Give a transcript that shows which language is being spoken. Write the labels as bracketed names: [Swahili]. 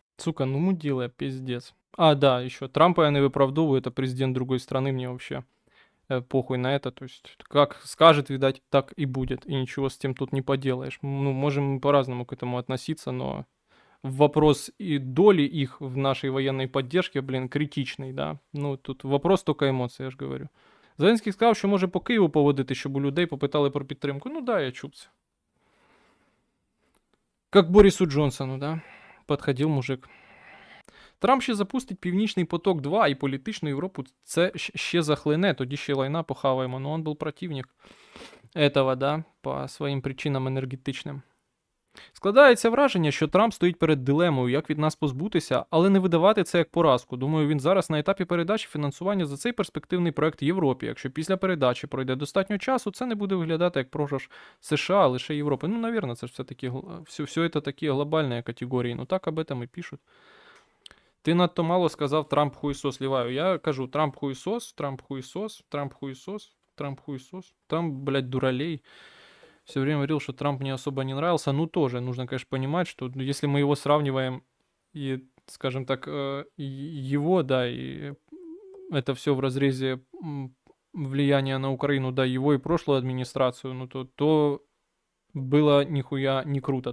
[Russian] Сука, ну мудила, пиздец. А, да, еще Трампа я не выправдовываю, это президент другой страны, мне вообще похуй на это, то есть как скажет, видать, так и будет, и ничего с тем тут не поделаешь. Ну, можем по-разному к этому относиться, но вопрос и доли их в нашей военной поддержке, блин, критичний, да. [Ukrainian] Ну, тут вопрос тільки емоцій, я ж говорю. Зеленський сказав, що може по Києву поводити, щоб у людей попитали про підтримку. Ну да, я чув це. [Russian] Как Борису Джонсону, да. [Ukrainian] Подходив мужик. Трамп ще запустить Північний поток 2 і політичну Європу це ще захлине, тоді ще лайна похаваємо. [Russian] Но он [Ukrainian] був [Russian] противник этого, [Ukrainian] да, по своїм причинам енергетичним. Складається враження, що Трамп стоїть перед дилемою, як від нас позбутися, але не видавати це як поразку. Думаю, він зараз на етапі передачі фінансування за цей перспективний проект Європі. Якщо після передачі пройде достатньо часу, це не буде виглядати як програш США, а лише Європи. Ну, навірно, це ж все-таки все це такі глобальні категорії. [Russian] Ну так об этом [Ukrainian] і пишуть. Ти надто мало сказав Трамп хуйсос, ліваю. Я кажу Трамп хуйсос, Трамп хуйсос, Трамп хуйсос, Трамп хуйсос. [Russian] Там, блядь, дуралей. Все время говорил, что Трамп мне особо не нравился. Ну, тоже нужно, конечно, понимать, что если мы его сравниваем и, скажем так, его, да, и это все в разрезе влияния на Украину, да, его и прошлую администрацию, ну, то было нихуя не круто.